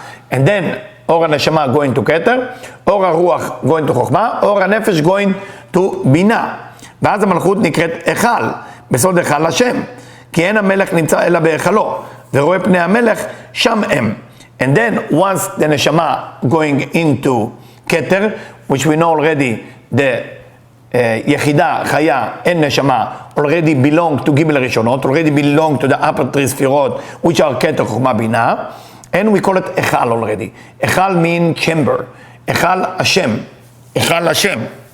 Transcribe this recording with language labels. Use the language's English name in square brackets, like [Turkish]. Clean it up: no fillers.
[English] And then or הנשמה going to keter, or הרוח going to חוכמה, or הנפש going to בינה. [Hebrew] ואז המלכות נקראת היכל, בסוד היכל השם. כי אין המלך נמצא אלא בהיכלו, ורואה פני המלך שם הם. [English] And then once the נשמה going into keter, which we know already, the יחידה, חיה, and נשמה, already belong to גימל הראשונות, already belong to the upper three ספירות, which are keter, חוכמה, בינה. And we call it Echal already. Echal means chamber. Echal Hashem. Echal Hashem.